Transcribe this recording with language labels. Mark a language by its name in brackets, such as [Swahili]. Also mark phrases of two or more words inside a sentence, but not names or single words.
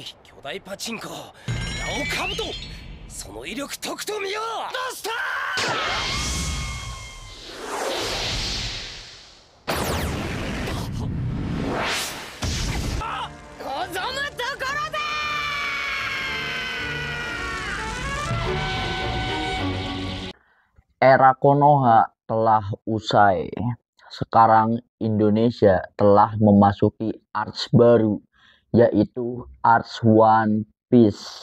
[Japanese] 巨大パチンコ、なおカブト、その威力とくと見よう。どうした望むところだ。 [Indonesian] Era Konoha telah usai. Sekarang Indonesia telah memasuki arts baru, yaitu arts One Piece.